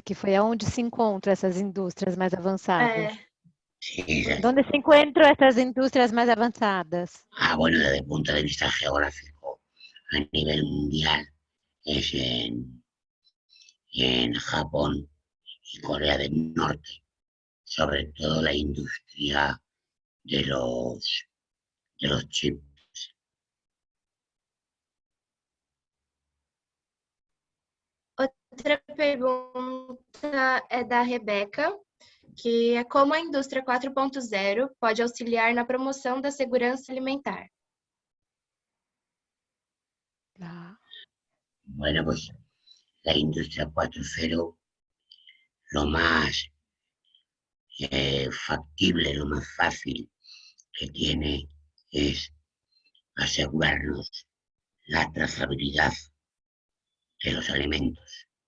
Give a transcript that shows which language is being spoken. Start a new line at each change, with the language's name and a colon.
Portuguese: Que foi aonde se encontram essas indústrias mais avançadas?
Spanish: Sí, esa- ¿Dónde se encuentran estas industrias más avanzadas? bueno, desde el punto de vista geográfico, a nivel mundial, es en Japón y Corea del Norte, sobre todo la industria de los chips.
Portuguese: Outra pergunta é da Rebeca, que é como a indústria 4.0 pode auxiliar na promoção da segurança alimentar.
Spanish: Bueno, pues la industria 4.0, lo más factible, lo más fácil que tiene es asegurarnos la trazabilidad de los alimentos.